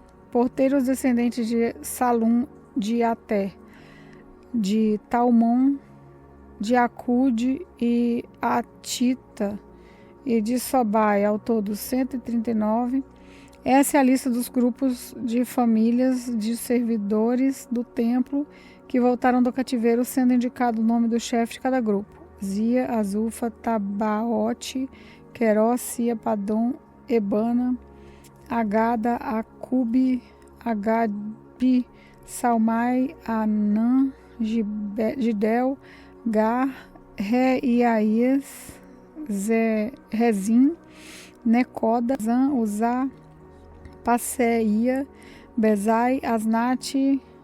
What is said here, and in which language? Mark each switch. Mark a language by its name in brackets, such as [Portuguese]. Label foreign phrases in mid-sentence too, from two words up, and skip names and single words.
[Portuguese] Porteiros, descendentes de Salum, de Até, de Talmon, de Acude e Atita e de Sobai, ao todo 139. Essa é a lista dos grupos de famílias de servidores do templo que voltaram do cativeiro, sendo indicado o nome do chefe de cada grupo: Zia, Azufa, Tabaote, Querós, Sia, Padom, Ebana, Agada, Acube, Agabi, Salmai, Anã, Gidel, Gar, Reiaías, Rezim, Necoda, Zan, Uzá, Passeia, Bezai, Asnate,